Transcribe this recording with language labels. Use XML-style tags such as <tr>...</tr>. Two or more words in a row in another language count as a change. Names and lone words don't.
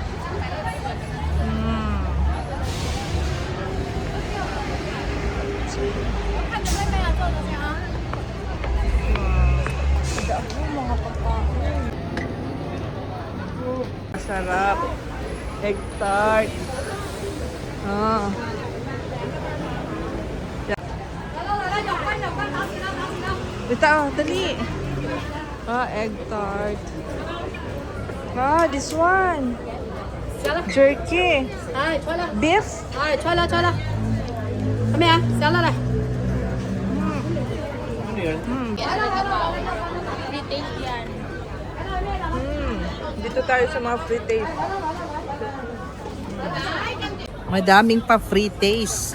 <tl>Sarap.</tl> <en>Egg tart. Ah.</en> <tl>Dito, dali.</tl> <en>Egg tart. This one. Jerky. Beef.</en> <zh>出来，后面下来来。</zh> <tl>Dito tayo sa mga</tl> <en>free taste.</en> <tl>Madaming pa</tl> <en>free taste.</en>